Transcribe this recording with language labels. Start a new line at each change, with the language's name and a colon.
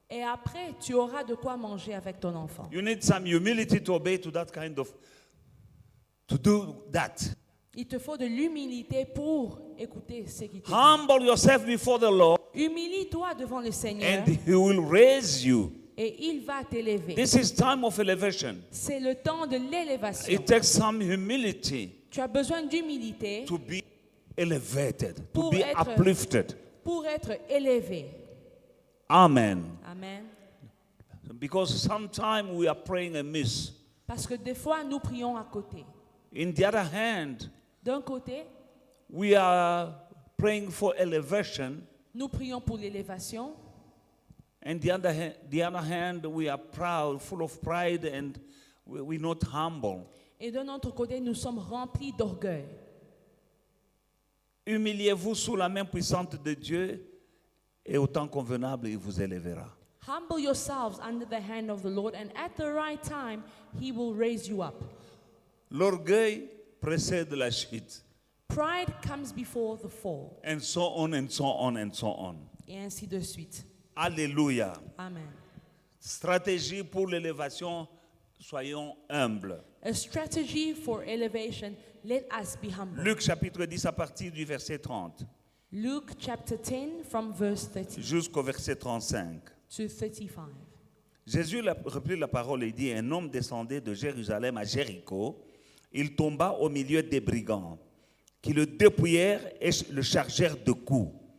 French: Et après, tu auras de quoi manger avec ton enfant.
English: You need some humility to obey to do that.
French: Il te faut de l'humilité pour écouter ce qu'il te dit.
English: Humble yourself before the Lord
French: Humilie-toi devant le Seigneur
English: and He will raise you.
French: et il va t'élever.
English: This is time of elevation.
French: C'est le temps de l'élévation.
English: It takes some humility
French: Tu as besoin d'humilité
English: to be elevated, to
French: Pour
English: be
French: être-
English: uplifted.
French: pour être élevé.
English: Amen.
French: Amen.
English: Because sometimes we are praying amiss.
French: Parce que des fois, nous prions à côté.
English: In the other hand,
French: D'un côté,
English: we are praying for elevation.
French: nous prions pour l'élévation.
English: And the other hand, we are proud, full of pride, and we're not humble.
French: Et d'un autre côté, nous sommes remplis d'orgueil. Humiliez-vous sous la main puissante de Dieu, et au temps convenable, il vous élèvera.
English: Humble yourselves under the hand of the Lord, and at the right time, He will raise you up.
French: L'orgueil précède la chute.
English: Pride comes before the fall, And so on, and so on, and so on.
French: et ainsi de suite. Alléluia. Amen. Stratégie pour l'élévation, soyons humbles.
English: A strategy for elevation, let us be humble.
French: Luc chapitre 10 à partir du verset 30
English: Luke chapter 10 from verse 30
French: jusqu'au verset 35.
English: to 35.
French: Jésus reprit la parole et dit, un homme descendait de Jérusalem à Jéricho. Il tomba au milieu des brigands qui le dépouillèrent et le chargèrent de coups.